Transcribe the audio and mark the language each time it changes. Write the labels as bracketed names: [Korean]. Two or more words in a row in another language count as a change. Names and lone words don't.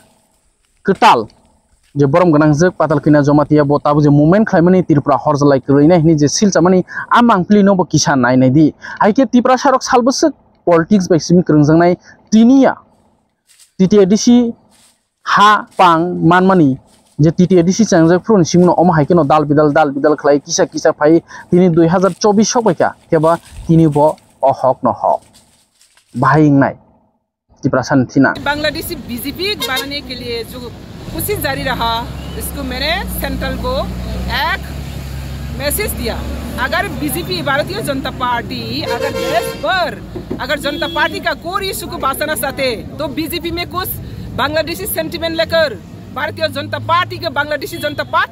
[Kok Borok] ketal je borom ganang jek patal kina jomatia bo tabu je movement khlaimani tirpura horjalai kreinai hini je silchamani amang plino bo kisan nai di haike tipra sarok salbus politics bai simi krungjangnai tinia TTADC ha pang manmani je TTADC changjak frun simno om haike no dal bidal khlai kisa phai tini 2024 sobaika keba tini bo ohok no hok bahing nai tiprasan thina [Hindi] बांग्लादेशी बीजेपी बनाने के लिए जो कोशिश जारी रहा इसको मैंने सेंट्रल को एक मैसेज दिया अगर बीजेपी भारतीय जनता पार्टी अगर देश पर अगर जनता पार्टी का कोई इशू को बांटना चाहते तो बीजेपी में कुछ बांग्लादेशी सेंटिमेंट लेकर भारतीय जनता पार्टी के बांग्लादेशी जनता पार्टी